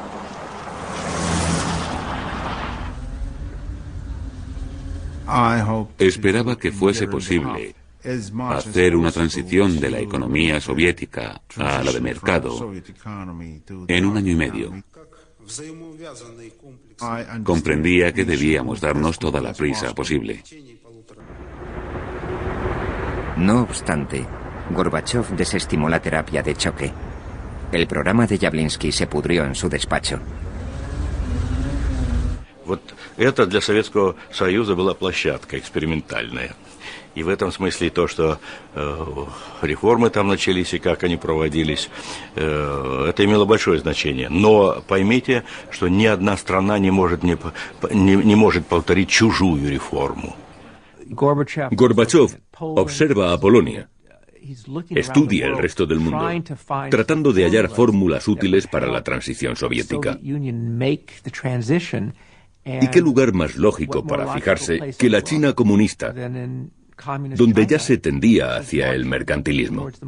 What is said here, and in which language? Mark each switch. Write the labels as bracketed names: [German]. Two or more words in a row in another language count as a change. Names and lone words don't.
[Spanish] Esperaba que fuese posible hacer una transición de la economía soviética a la de mercado en 1 año y medio. Comprendía que debíamos darnos toda la prisa posible. No obstante, Gorbachov desestimó la terapia de choque. El programa de Явлинский se pudrió en su despacho. [Russian] Вот это для Советского Союза была площадка экспериментальная. И в этом смысле то, что реформы там начались и как они проводились, это имело большое значение. Но pоймите, что ни одна страна не может повторить чужую реформу. [Spanish] Gorbachov observa a Polonia, estudia el resto del mundo, tratando de hallar fórmulas útiles para la transición soviética. ¿Y qué lugar más lógico para fijarse que la China comunista, donde ya se tendía hacia el mercantilismo?